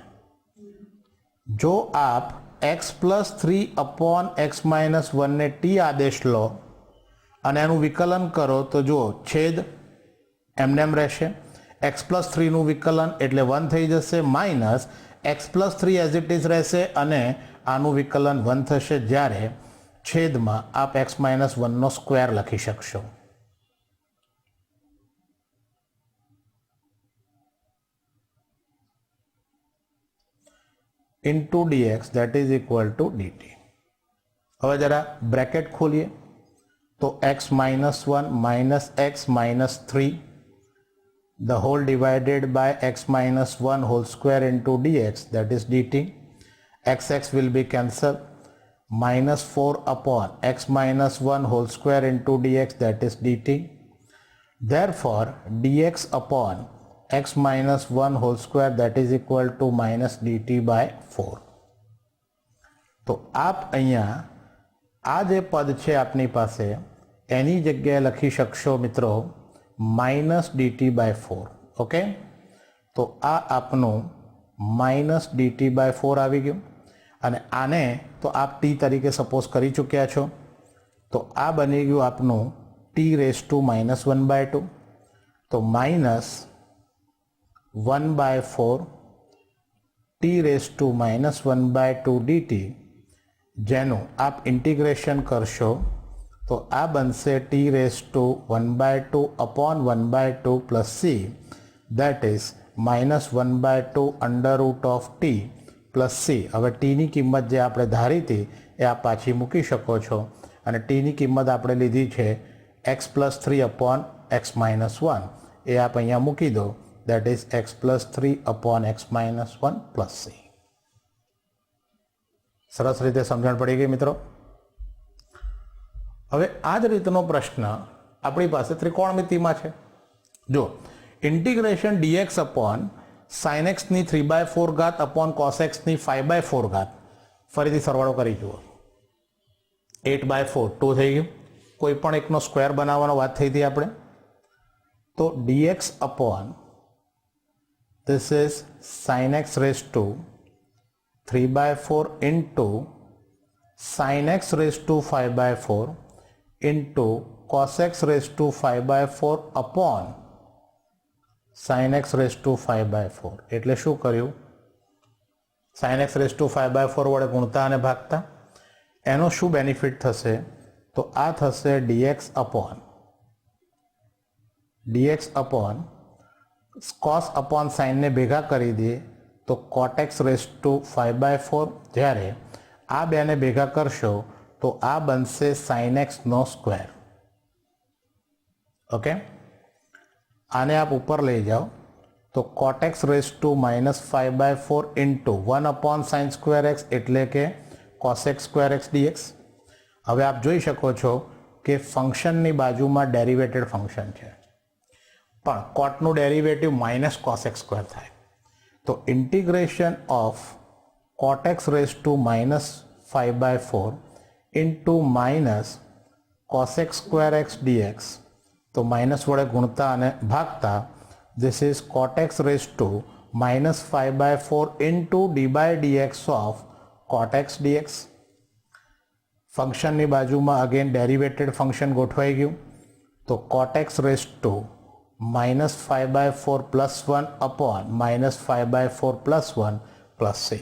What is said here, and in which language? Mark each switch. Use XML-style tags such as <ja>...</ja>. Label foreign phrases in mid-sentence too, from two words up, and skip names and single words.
<gu>જો આપ</gu> <en>x plus 3 upon x minus 1</en> <gu>ને t આદેશ લો અને એનું વિકલન કરો તો જુઓ છેદ એમને એમ રહેશે.</gu> <en>x plus 3</en> <gu>નું વિકલન એટલે 1 થઈ જશે,</gu> <en>minus x plus 3 as it is</en> <gu>રહેશે અને આનું વિકલન 1 થશે, જ્યારે છેદમાં આપ</gu> <en>x minus 1</en> <gu>નો સ્ક્વેર લખી શકશો.</gu> <en>into dx that is equal to dt.</en> <gu>હવે જરા બ્રેકેટ ખોલીએ તો</gu> <en>x minus 1 minus x minus 3 the whole divided by x minus 1 whole square into dx that is dt. x will be cancelled. Minus 4 upon x minus 1 whole square into dx that is dt. Therefore dx upon x minus 1 whole square that is equal to minus dt by 4.</en> <gu>તો આપ અહીંયા આ જે પદ છે આપની પાસે એની જગ્યાએ લખી શકશો મિત્રો</gu> <en>minus dt by 4.</en> <gu>ઓકે, તો આ આપનું</gu> <en>minus dt by 4</en> <gu>આવી ગયું અને આને તો આપ t તરીકે સપોઝ કરી ચૂક્યા છો. તો આ બની ગયું આપનું</gu> <en>t raise to minus 1 by 2. તો માઇનસ 1 by 4 t raised to minus 1 by 2 dt,</en> <gu>જેનું આપ ઇન્ટિગ્રેશન કરશો તો આ બનશે</gu> <en>t raised to 1 by 2 upon 1 by 2 plus c, that is minus 1 by 2 under root of t plus c.</en> <gu>હવે t ની કિંમત જે આપણે ધારી હતી એ આપ પાછી મૂકી શકો છો અને t ની કિંમત આપણે લીધી છે</gu> <en>x plus 3 upon x minus 1.</en> <gu>એ આપ અહીંયા મૂકી દો,</gu> <en>that is x plus 3 upon x minus 1 plus c.</en> <gu>સરસ રીતે સમજણ પડી ગઈ મિત્રો. હવે આ જ રીતનો પ્રશ્ન આપણી પાસે ત્રિકોણમિતિમાં છે. જો ઇન્ટિગ્રેશન</gu> <en>dx upon sin x</en> <gu>ની 3/4 ઘાત</gu> <en>upon cos x</en> <gu>ની 5/4 ઘાત, ફરીથી સરવાળો કરી જુઓ. 8/4 2 થઈ ગયું. કોઈ પણ એકનો સ્ક્વેર બનાવવાનો વાત થઈ હતી આપણે.</gu> <en>તો dx upon this is sin x raised to 3/4 into sin x raised to 5/4 into cos x raised to 5/4 upon sin x raised to 5/4.</en> <gu>એટલે શું કર્યું?</gu> <en>sin x raised to 5/4</en> <gu>વડે ગુણતા અને ભાગતા. એનો શું બેનિફિટ થશે? તો આ થશે</gu> <en>dx upon cos upon sin</en> <gu>ને ભેગા કરી દઈએ તો</gu> <en>cot x raised to 5/4,</en> <gu>જ્યારે આ બેને ભેગા કરશો તો આ બનશે</gu> <en>sin x</en> <gu>નો સ્ક્વેર. ઓકે, આને આપ ઉપર લઈ જાઓ તો</gu> <en>cot x raised to minus 5/4 into 1 upon sin square x</en> <gu>એટલે કે</gu> <en>cos x square x dx.</en> <gu>હવે આપ જોઈ શકો છો કે ફંક્શનની બાજુમાં ડેરિવેટેડ ફંક્શન છે, પણ કોટનું ડેરિવેટિવ</gu> <en>minus cos x square</en> <gu>થાય, તો</gu> <en>integration of cot x raise to -5/4 into minus cos x square x dx,</en> <gu>તો માઇનસ વડે ગુણતા અને ભાગતા</gu> <en>this is cot x raised to -5/4 into d by dx of cot x dx.</en> <gu>ફંક્શનની બાજુમાં અગેન ડેરિવેટેડ ફંક્શન ગોઠવાઈ ગયું, તો</gu> <en>cot x raised to -5/4 + 1 upon -5/4 + 1 plus c.</en>